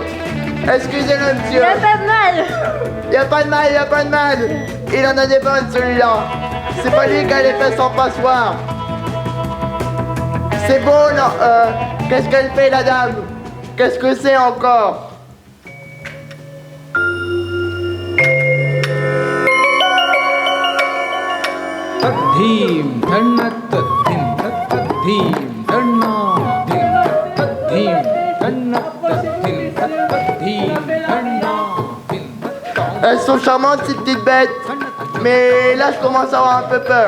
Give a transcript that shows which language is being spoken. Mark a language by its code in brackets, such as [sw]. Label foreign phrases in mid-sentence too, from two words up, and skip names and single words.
[fr] Excusez-le, monsieur! Y'a pas de mal! Y'a pas de mal, y'a pas de mal! Il en a des bonnes, celui-là! C'est pas lui qui a les fesses en passoire! C'est beau, non? Qu'est-ce qu'elle fait, la dame? Qu'est-ce que c'est encore? Tadhim, dhanna tadhim, tadhim, dhanna tadhim, dhanna tadhim, tadhim, dhanna. Elles sont charmantes, ces petites bêtes. Mais là, je commence à avoir un peu peur.